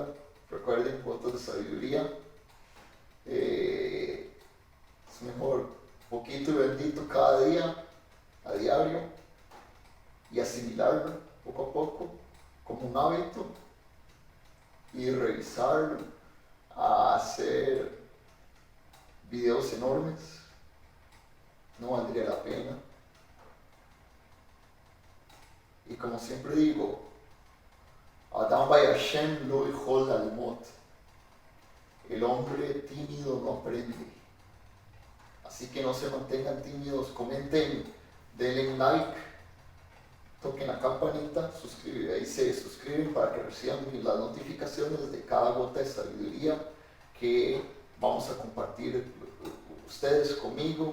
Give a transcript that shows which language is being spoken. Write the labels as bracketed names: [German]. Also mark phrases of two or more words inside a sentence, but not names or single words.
[Spanish] Recuerden, cuotas de sabiduría. Es mejor poquito y bendito cada día, a diario, y asimilarlo poco a poco como un hábito, y revisarlo, a hacer videos enormes, no valdría la pena. Y como siempre digo, Adam by Hashem lo yechol lalmot. El hombre tímido no aprende. Así que no se mantengan tímidos, comenten, denle like, toquen la campanita, ahí se suscriben para que reciban las notificaciones de cada gota de sabiduría que vamos a compartir ustedes conmigo.